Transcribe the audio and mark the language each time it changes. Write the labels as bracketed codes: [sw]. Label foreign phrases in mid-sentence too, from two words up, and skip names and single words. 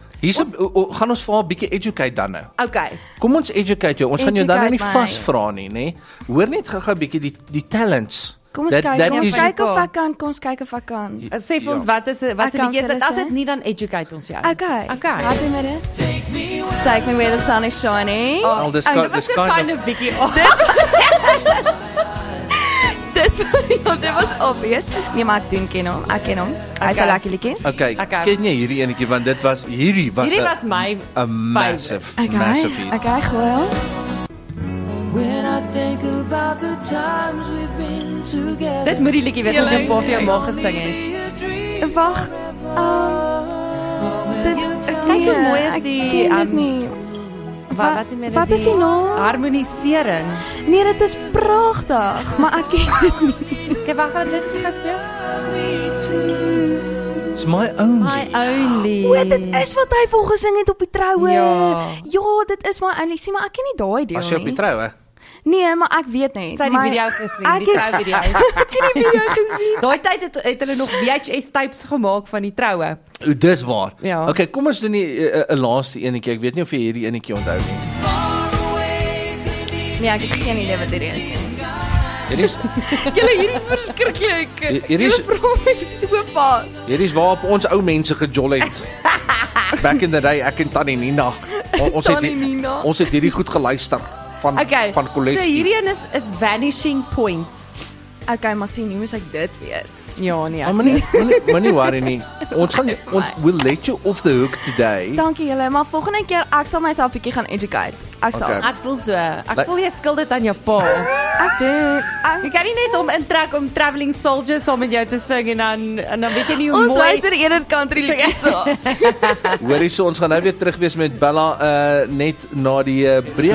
[af] Hier's gaan ons vir haar 'n bietjie educate dan nou. Okay. Kom ons educate jou. Ons gaan jou dan nou nie Educate my. vasvra nie, nê? Hoor net gou-gou 'n bietjie die talents. Kom ons kyk of ek kan. Sê vir ons Ja. wat is die Ek kan liedjie? vir hulle As sê. dit nie dan educate ons jou. Okay. Okay. Happy met dit? [en] Take me where the sun is shining. [af] Al dis Dit kind was 'n [en] kind of [af] bietjie. Dit was obvious. Nee, maar ek ken hom. Ek ken hom. Hy's 'n Okay. lekker liedjie. Okay, Okay. ken jy hierdie enetjie want hierdie was Hierdie was my 'n massive hit. Okay, goeie. [en] When I think about the times we've been together. [af] Dit moet die liedjie wees wat jou pa vir jou ma gesing het. Wag. Kyk hoe mooi is die Wat wat is die naam? Harmonisering. Nee, dit is pragtig, maar ek ken dit nie. Kyk, wag, gaan dit vir speel? [en] It's my own. My only. [af] O, dit is wat hy voor gesing het op die troue. Ja. Ja, dit is my only. Sien, maar ek ken nie daai deel As jy op die nie. troue. Nee, maar ek weet net. Sy het die video gesien, ek die het- trouvideo. Ek het die video gesien. Daai tyd het hulle nog VHS tapes gemaak van die troue. O, dis waar. Ja. Okay, kom ons doen 'n laaste enetjie. Ek weet nie of jy hierdie enetjie onthou nie. Nee, ek het geen idee wat dit is. Hierdie is Julle hier is verskriklik. Hier is- Julle vra my so vas. hierdie is waarop ons ou mense gejol het. [en] Back in the day, [af] ek en Tannie Nina. Ons Tannie Nina. ons het hierdie goed geluister van Okay. van So Coletti. hierdie een is Vanishing Point. Okay, maar sien, hoe moes ek dit weet? Ja, nee. Maar nie worry nie. Ons gaan [en] we'll let you off the hook today. [af] Dankie julle, maar volgende keer ek sal myself bietjie gaan educate. Ek sal. Okay. Ek voel so. Ek voel jy skuld dit aan jou pa. Ek doen. Jy kan nie net om intrek om Traveling Soldier saam met jou te sing en dan weet jy nie hoe Ons mooi. luister eerder country liedjies so. Hoorie so, ons gaan nou weer terug wees met Bella net na die breek.